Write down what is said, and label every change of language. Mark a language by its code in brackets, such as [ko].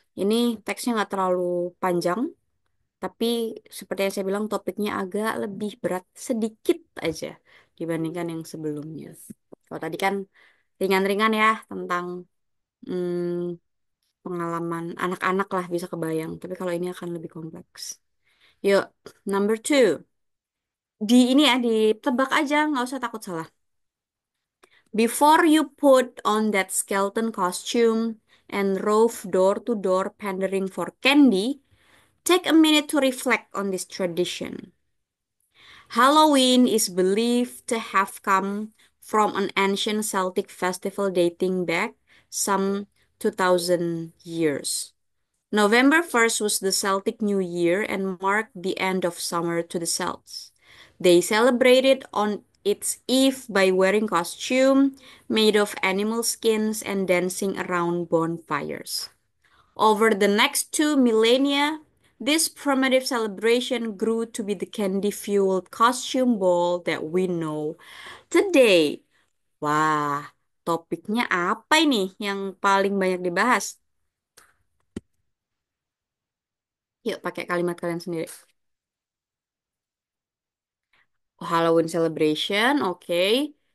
[id] Ini teksnya nggak terlalu panjang, tapi seperti yang saya bilang topiknya agak lebih berat sedikit aja dibandingkan yang sebelumnya. Kalau tadi kan ringan-ringan ya tentang pengalaman anak-anak lah bisa kebayang. Tapi kalau ini akan lebih kompleks. Yuk, [en] number two. [id] Di ini ya, ditebak aja, nggak usah takut salah. [en] Before you put on that skeleton costume and rove door to door pandering for candy, take a minute to reflect on this tradition. Halloween is believed to have come from an ancient Celtic festival dating back some 2000 years. November 1st was the Celtic New Year and marked the end of summer to the Celts. They celebrated on its eve by wearing costume made of animal skins and dancing around bonfires. Over the next two millennia, This primitive celebration grew to be the candy-fueled costume ball that we know today. [id] Wah, topiknya apa ini yang paling banyak dibahas? Yuk, pakai kalimat kalian sendiri. [en] Oh, Halloween celebration, oke.